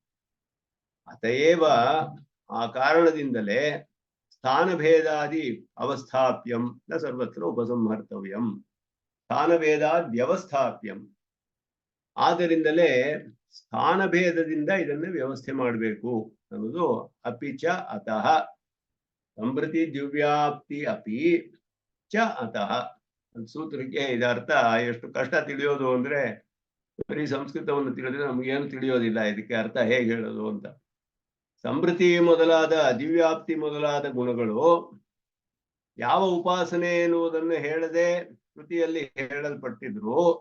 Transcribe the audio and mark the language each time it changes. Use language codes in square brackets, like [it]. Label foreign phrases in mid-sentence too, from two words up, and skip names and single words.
[sa] ಅತಯೇವ [kn] ಆ ಕಾರಣದಿಂದಲೇ [sa] ಸ್ಥಾನಭೇದಾದಿ ಅವಸ್ಥಾಪ್ಯಂ ನ ಸರ್ವತ್ರ ಉಪಸಂಹರ್ತವ್ಯಂ. [kn] ಸ್ಥಾನಭೇದಾದ್ಯವಸ್ಥಾಪ್ಯಂ, ಆದ್ದರಿಂದಲೇ ಸ್ಥಾನಭೇದದಿಂದ ಇದನ್ನು ವ್ಯವಸ್ಥೆ ಮಾಡಬೇಕು ಅನ್ನೋದು. [sa] ಅಪಿಚ ಅತಃ ಸಂಭೃತಿ ದ್ಯುವ್ಯಾಪ್ತಿ ಅಪಿ ಚ ಅತಃ [kn] ಸೂತ್ರಕ್ಕೆ ಇದರ್ಥ ಎಷ್ಟು ಕಷ್ಟ ತಿಳಿಯೋದು ಅಂದ್ರೆ, ಬರೀ ಸಂಸ್ಕೃತವನ್ನು ತಿಳಿದ್ರೆ ನಮಗೇನು ತಿಳಿಯೋದಿಲ್ಲ ಇದಕ್ಕೆ ಅರ್ಥ ಹೇಗೆ ಹೇಳೋದು ಅಂತ. ಸಂಭೃತಿ ಮೊದಲಾದ ದಿವ್ಯಾಪ್ತಿ ಮೊದಲಾದ ಗುಣಗಳು ಯಾವ ಉಪಾಸನೆ ಎನ್ನುವುದನ್ನು ಹೇಳದೆ ಕೃತಿಯಲ್ಲಿ ಹೇಳಲ್ಪಟ್ಟಿದ್ರು.